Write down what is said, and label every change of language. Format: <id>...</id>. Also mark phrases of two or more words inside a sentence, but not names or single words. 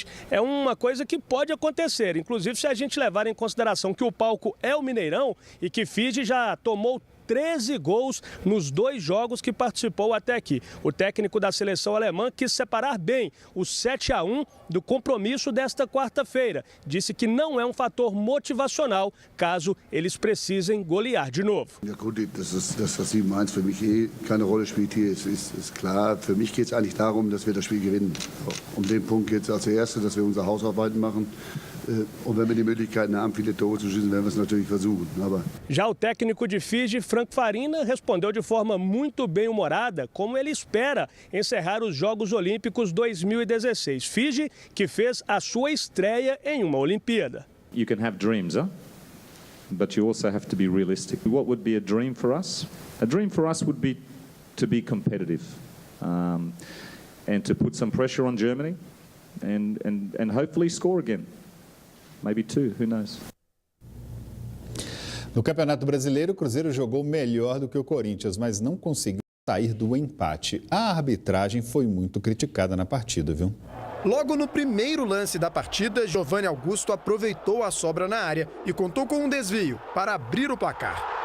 <pt>É uma coisa que pode acontecer, inclusive se a gente levar em consideração que o palco é o Mineirão e que Fiji já tomou 13 gols nos 2 jogos que participou até aqui. O técnico da seleção alemã quis separar bem o 7-1 do compromisso desta quarta-feira. Disse que não é um fator motivacional caso eles precisem golear de novo.</pt> <de>Ja gut, das 7-1 für mich keine Rolle spielt hier, ist klar. Für mich geht es eigentlich darum, dass wir das Spiel gewinnen. Den Punkt geht es als Erste, dass wir unsere Hausarbeiten machen. Und wenn wir die Möglichkeiten haben, viele Tore zu schießen, werden wir es natürlich versuchen.</de> <pt>Já o técnico de Fiji, Frank Farina, respondeu de forma muito bem-humorada como ele espera encerrar os Jogos Olímpicos 2016. Fiji, que fez a sua estreia em uma Olimpíada.</pt> <en>You can have dreams, but you also have to be realistic. What would be a dream for us? A dream for us would be to be competitive and to put some pressure on Germany and hopefully score again. Maybe 2, who knows?</en> <pt>No Campeonato Brasileiro, o Cruzeiro jogou melhor do que o Corinthians, mas não conseguiu sair do empate. A arbitragem foi muito criticada na partida, viu? Logo no primeiro lance da partida, Giovanni Augusto aproveitou a sobra na área e contou com um desvio para abrir o placar.</pt>